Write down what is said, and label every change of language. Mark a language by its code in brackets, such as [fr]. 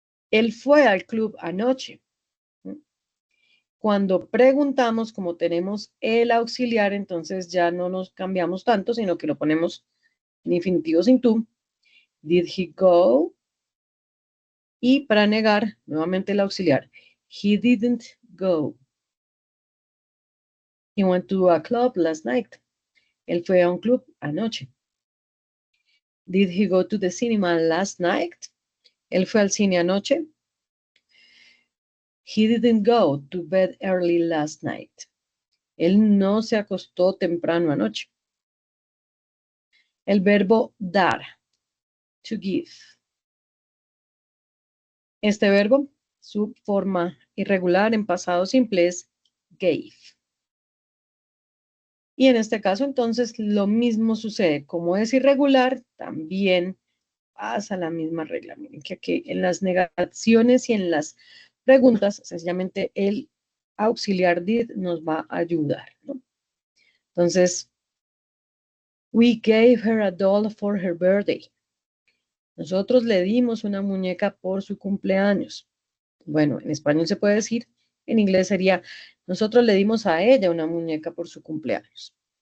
[es] Él fue al club anoche. Cuando preguntamos, como tenemos el auxiliar, entonces ya no nos cambiamos tanto, sino que lo ponemos en infinitivo sin to. [en] Did he go? [es] Y para negar, nuevamente el auxiliar. [en] He didn't go. He went to a club last night. [es] Él fue a un club anoche. [en] Did he go to the cinema last night? [es] Él fue al cine anoche. [en] He didn't go to bed early last night. [es] Él no se acostó temprano anoche. El verbo dar, to give. Este verbo, su forma irregular en pasado simple es gave. Y en este caso, entonces, lo mismo sucede. Como es irregular, también pasa la misma regla. Miren que aquí en las negaciones y en las preguntas, sencillamente el auxiliar did nos va a ayudar, ¿no? [en] Entonces, we gave her a doll for her birthday. [es] Nosotros le dimos una muñeca por su cumpleaños. Bueno, en español se puede decir, en inglés sería, nosotros le dimos a ella una muñeca por su cumpleaños.